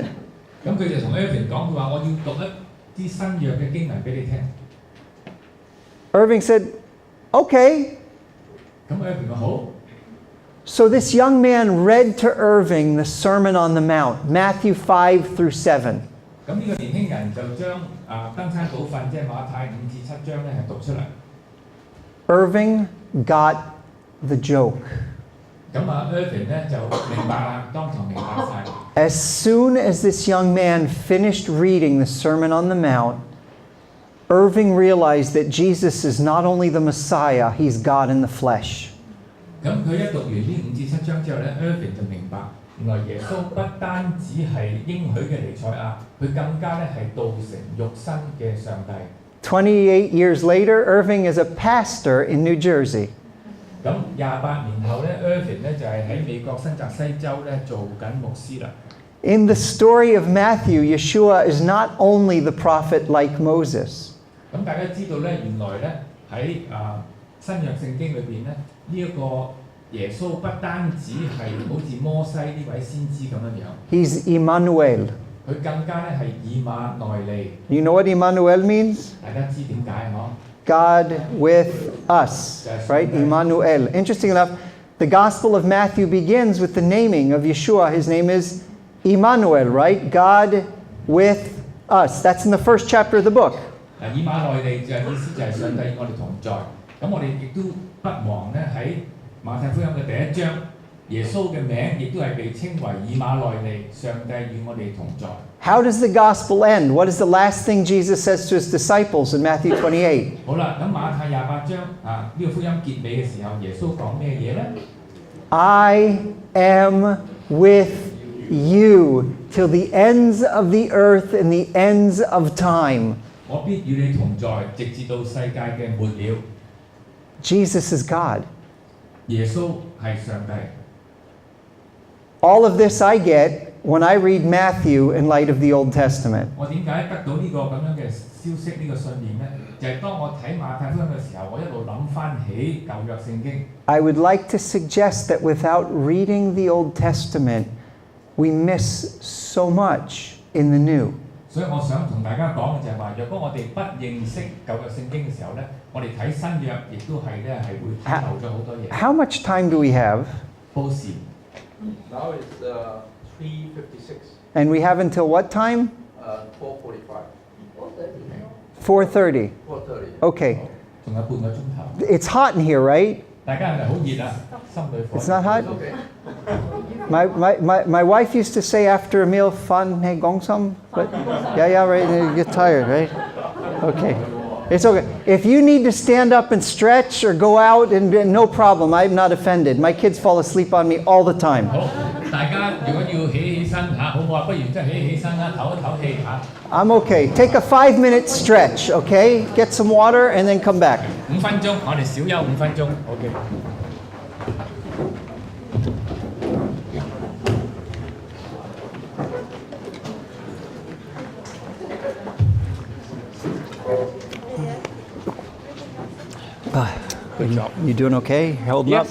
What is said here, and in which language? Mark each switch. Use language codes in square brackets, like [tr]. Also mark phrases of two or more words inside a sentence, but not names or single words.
[yue] 咁佢就同 Irving 講，佢話我要讀一啲新約嘅經文俾你聽。 [en] Irving said, okay. [yue] 咁 Irving 話好。 [en] So this young man read to Irving the Sermon on the Mount, Matthew 5 through 7. [yue] 咁呢個年輕人就將登山寶訓，即係馬太5至7章咧係讀出嚟。 [en] Irving got the joke. [yue] 咁Irving 咧就明白啦，當堂明白晒。 [en] As soon as this young man finished reading the Sermon on the Mount, Irving realized that Jesus is not only the Messiah, he's God in the flesh. [yue] 咁佢一讀完呢5至7章之後咧 ，Irving 就明白，原來耶穌不單止係應許嘅彌賽亞，佢更加咧係道成肉身嘅上帝。 [en] 28 years later, Irving is a pastor in New Jersey. [yue] 咁28年後咧 ，Irving 咧就係喺美國新澤西州咧做緊牧師啦。 [en] In the story of Matthew, Yeshua is not only the prophet like Moses. [yue] 咁大家知道咧，原來咧喺新約聖經裏邊咧，呢一個耶穌不單止係好似摩西呢位先知咁樣樣。 [en] He's Emmanuel. [yue] 佢更加咧係以馬內利。 [en] You know what Emmanuel means? [yue] 大家知點解嗬？ [en] God with us, right? Emmanuel. Interesting enough, the Gospel of Matthew begins with the naming of Yeshua. His name is Emmanuel, right? God with us. That's in the first chapter of the book. [yue] 以馬內利就係意思就係上帝與我哋同在。咁我哋亦都不忘咧喺馬太福音嘅第1章，耶穌嘅名亦都係被稱為以馬內利，上帝與我哋同在。 [en] How does the gospel end? What is the last thing Jesus says to his disciples in Matthew 28? [yue] 好啦，咁馬太28章呢個福音結尾嘅時候，耶穌講咩嘢咧？ [en] I am with you till the ends of the earth and the ends of time. [yue] 我必與你同在，直至到世界嘅末了。 [en] Jesus is God. [yue] 耶穌係上帝。 [en] All of this I get when I read Matthew in light of the Old Testament. [yue] 我點解得到呢個咁樣嘅消息呢個信念咧？就係當我睇馬太福音嘅時候，我一路諗翻起舊約聖經。 [en] I would like to suggest that without reading the Old Testament, we miss so much in the New. [yue] 所以我想同大家講嘅就係話，若果我哋不認識舊約聖經嘅時候咧，我哋睇新約亦都係咧係會睇漏咗好多嘢。 [en] How much time do we have? [yue] 報時。 [en] Now it's 3:56. And we have until what time? 4:45. 4:30. 4:30. Okay. [yue] 仲有半個鐘頭。 [en] It's hot in here, right? [yue] 大家係咪好熱啊？心裏火。 [en] It's not hot? Okay. My wife used to say after a meal, "Fun, hey, gong some." But yeah, right. You get tired, right? Okay, it's okay. If you need to stand up and stretch or go out, and no problem, I'm not offended. My kids fall asleep on me all the time. [yue] 好，大家如果要起身嚇，好唔好啊？不如即係起身啦，唞一唞氣嚇。 [en] I'm okay. Take a 5-minute stretch, okay? Get some water and then come back. [yue] 5 分鐘，我哋小休5 分鐘。OK。 [en] Good job. You doing okay? Holding up?